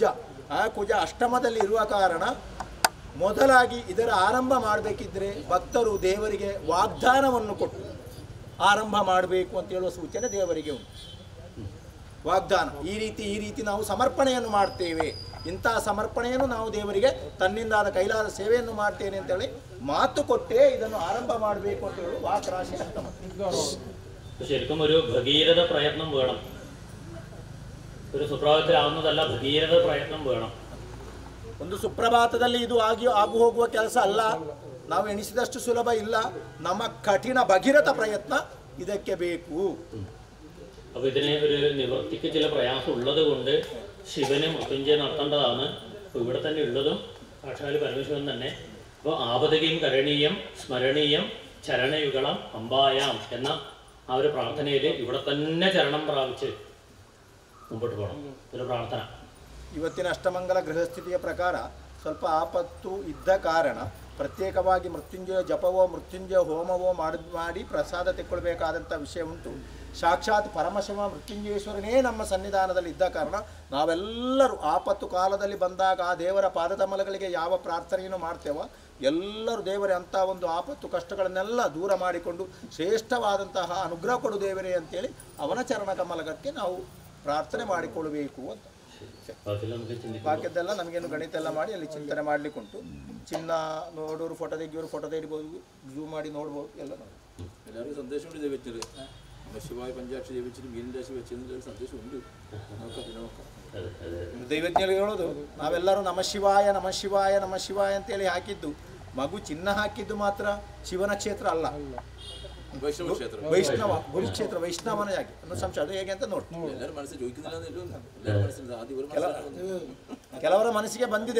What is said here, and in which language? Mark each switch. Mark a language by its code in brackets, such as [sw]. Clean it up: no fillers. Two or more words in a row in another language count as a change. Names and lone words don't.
[kn] ಆ ಕುಜ ಅಷ್ಟಮದಲ್ಲಿ ಇರುವ ಕಾರಣ ಮೊದಲಾಗಿ ಇದರ ಆರಂಭ ಮಾಡಬೇಕಿದ್ರೆ ಭಕ್ತರು ದೇವರಿಗೆ ವಾಗ್ದಾನವನ್ನು ಕೊಟ್ಟು ಆರಂಭ ಮಾಡಬೇಕು ಅಂತ ಹೇಳುವ ಸೂಚನೆ ದೇವರಿಗೆ ಉಂಟು. ವಾಗ್ದಾನ ಈ ರೀತಿ ನಾವು ಸಮರ್ಪಣೆಯನ್ನು ಮಾಡ್ತೇವೆ, ಇಂತಹ ಸಮರ್ಪಣೆಯನ್ನು ನಾವು ದೇವರಿಗೆ ತನ್ನಿಂದಾದ ಕೈಲಾದ ಸೇವೆಯನ್ನು ಮಾಡ್ತೇನೆ ಅಂತೇಳಿ ಮಾತು ಕೊಟ್ಟೇ ಇದನ್ನು ಆರಂಭ ಮಾಡಬೇಕು ಅಂತ ಹೇಳಿ ವಾಕ್ರಾಶಿ ಅಷ್ಟಮ. [ml] ശരിക്കും ഒരു ഭഗീരഥ പ്രയത്നം വേണം. ഒരു സുപ്രഭാതത്തിലാവുന്നതല്ല, ഭഗീരഥ പ്രയത്നം വേണം. [kn] ಒಂದು ಸುಪ್ರಭಾತದಲ್ಲಿ ಇದು ಆಗು ಹೋಗುವ ಕೆಲಸ ಅಲ್ಲ, ನಾವು ಎಣಿಸಿದಷ್ಟು ಸುಲಭ ಇಲ್ಲ. ನಮ್ಮ ಕಠಿಣ ಭಗೀರಥ ಪ್ರಯತ್ನ ಇದಕ್ಕೆ ಬೇಕು. [ml] അപ്പോൾ ഇതിന് ഒരു നിവൃത്തിക്ക് ചില പ്രയാസം ഉള്ളത് കൊണ്ട് ശിവന് മൃത്യുഞ്ജയം നടത്തേണ്ടതാണ്. അപ്പോൾ ഇവിടെ തന്നെ ഉള്ളതും സാക്ഷാൽ പരമേശ്വരൻ തന്നെ. അപ്പോൾ [sa] ആപദകീം കരണീയം സ്മരണീയം ചരണയുഗളം അമ്പായാം [ml] എന്ന ആ ഒരു പ്രാർത്ഥനയിൽ ഇവിടെ തന്നെ ചരണം പ്രാപിച്ച് മുമ്പോട്ട് പോകണം. ഒരു പ്രാർത്ഥന. [kn] ಇವತ್ತಿನ ಅಷ್ಟಮಂಗಲ ಗೃಹಸ್ಥಿತಿಯ ಪ್ರಕಾರ ಸ್ವಲ್ಪ ಆಪತ್ತು ಇದ್ದ ಕಾರಣ ಪ್ರತ್ಯೇಕವಾಗಿ ಮೃತ್ಯುಂಜಯ ಜಪವೋ ಮೃತ್ಯುಂಜಯ ಹೋಮವೋ ಮಾಡಿ ಪ್ರಸಾದ ತೆಕ್ಕೊಳ್ಬೇಕಾದಂಥ ವಿಷಯ ಉಂಟು. ಸಾಕ್ಷಾತ್ ಪರಮಶಿವ ಮೃತ್ಯುಂಜಯೇಶ್ವರನೇ ನಮ್ಮ ಸನ್ನಿಧಾನದಲ್ಲಿ ಇದ್ದ ಕಾರಣ ನಾವೆಲ್ಲರೂ ಆಪತ್ತು ಕಾಲದಲ್ಲಿ ಬಂದಾಗ ಆ ದೇವರ ಪಾದಕಮಲಗಳಿಗೆ ಯಾವ ಪ್ರಾರ್ಥನೆಯನ್ನು ಮಾಡ್ತೇವೋ ಎಲ್ಲರೂ ದೇವರೇ ಅಂಥ ಒಂದು ಆಪತ್ತು ಕಷ್ಟಗಳನ್ನೆಲ್ಲ ದೂರ ಮಾಡಿಕೊಂಡು ಶ್ರೇಷ್ಠವಾದಂತಹ ಅನುಗ್ರಹ ಕೊಡು ದೇವರೇ ಅಂತೇಳಿ ಅವನ ಚರಣ ಕಮಲಕ್ಕೆ ನಾವು ಪ್ರಾರ್ಥನೆ ಮಾಡಿಕೊಳ್ಳಬೇಕು ಅಂತ. ಬಾಕಿದ್ದೆಲ್ಲ ನಮಗೇನು ಗಣಿತ ಎಲ್ಲ ಮಾಡಿ ಅಲ್ಲಿ ಚಿಂತನೆ ಮಾಡಲಿಕ್ಕೆ ಉಂಟು. ಚಿನ್ನ ನೋಡೋರು ಫೋಟೋ ತೆಗಿಯೋರು ಫೋಟೋ ತೆಗಿಬೋದು, ಝೂಮ್ ಮಾಡಿ ನೋಡ್ಬೋದು ಎಲ್ಲ. [ml] എല്ലാവർക്കും സന്ദേശമുണ്ട് ഇത് വെച്ചത്. ശിവായ പഞ്ചാക്ഷി ജപിച്ചിട്ട് മീൻ രാശി വെച്ചതിൻ്റെ സന്ദേശമുണ്ട്. [kn] ದೈವಜ್ಞರು ಹೇಳೋದು ನಾವೆಲ್ಲರೂ [sa] ನಮ ಶಿವಾಯ ನಮ ಶಿವಾಯ ನಮ ಶಿವಾಯ [kn] ಅಂತೇಳಿ ಹಾಕಿದ್ದು, ಮಗು ಚಿನ್ನ ಹಾಕಿದ್ದು ಮಾತ್ರ ಶಿವನ ಕ್ಷೇತ್ರ ಅಲ್ಲ, ವೈಷ್ಣವ ಗುರುಕ್ಷೇತ್ರ ವೈಷ್ಣವನ ಜಾಗಿ ಅನ್ನೋ ಸಂಶಯ. ಅದು ಹೇಗೆ ಅಂತ ನೋಡಿ ಕೆಲವರ ಮನಸ್ಸಿಗೆ ಬಂದಿದೆ.